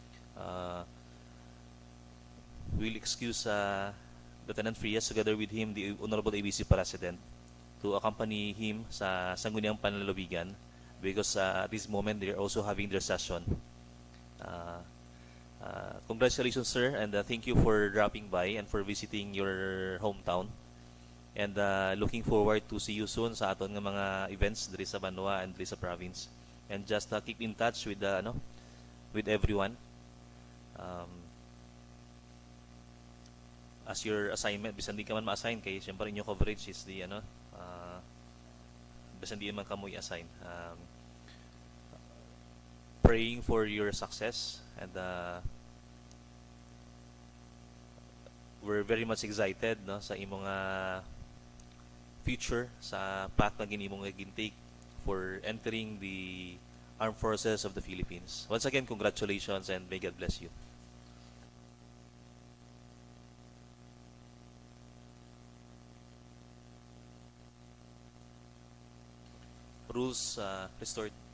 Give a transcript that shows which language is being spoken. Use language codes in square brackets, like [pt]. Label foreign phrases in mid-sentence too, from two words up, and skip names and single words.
[en] We'll excuse Lieutenant Frias together with him, the Honorable ABC President, to accompany him sa Sangguniang Panlalawigan because at this moment they're also having their session. Congratulations, sir, and thank you for dropping by and for visiting your hometown. And looking forward to see you soon [hil] sa aton nga mga events diri sa Banwa [en] and [hil] diri sa province. [en] And just keep in touch with with everyone. As your assignment, [hil] bisan di ka man ma-assign kay syempre inyo coverage is the bisan di man kamo i-assign. [en] Praying for your success, and we're very much excited [hil] sa imong future, sa path na ginimong gintake [en] for entering the Armed Forces of the Philippines. Once again, congratulations and may God bless you. Rules restored.